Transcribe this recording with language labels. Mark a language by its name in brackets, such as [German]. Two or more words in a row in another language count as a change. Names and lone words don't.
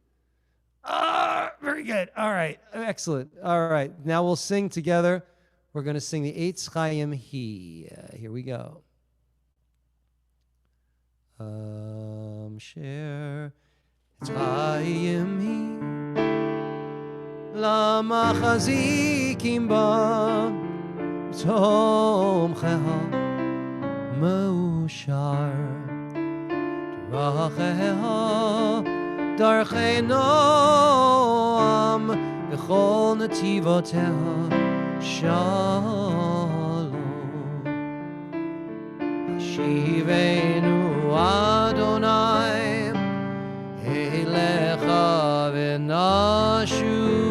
[English] Very good. All right, excellent. All right, now we'll sing together. We're going to sing the Eitz Chaim Hi. Here we go. Share Eitz Chaim Hi. [Hebrew] למחזיקים בה ותומכיה מאושר דרכיה דרכי נועם וכל נתיבותיה שלום השיבנו אדוני אליך ונשובה